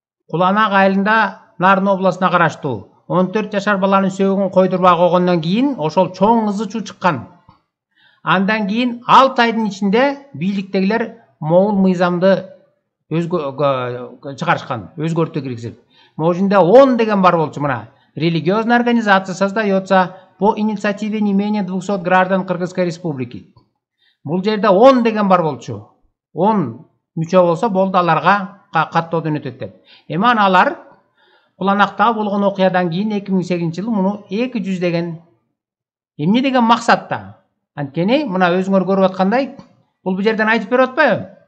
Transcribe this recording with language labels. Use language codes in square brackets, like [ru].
[ky] Куланак айылында Нарын областына караштуу 14 жашар баланын сөөгүн койдурбай койгондон кийин ошол чоң ызы чуу чыккан. Андан кийин 6 айдын ичинде бийликтегилер моул мыйзамды чыгарышкан, өзгөртүү киргизип. Можунда 10 деген бар болчу мына. [ru] Религиозная организация создается по инициативе не менее 200 граждан Кыргызской республики. [ky] Бул жерде 10 деген бар болчу. 10 мүчө болсо болду, аларга каттоодон өтөт деп. Эми алар Куланакта болгон окуядан кийин 2008-жылы муну 200 деген эмне деген максатта? Анткени мына өзүңөр көрүп аткандай, бул жерден айтып берип атпайбы?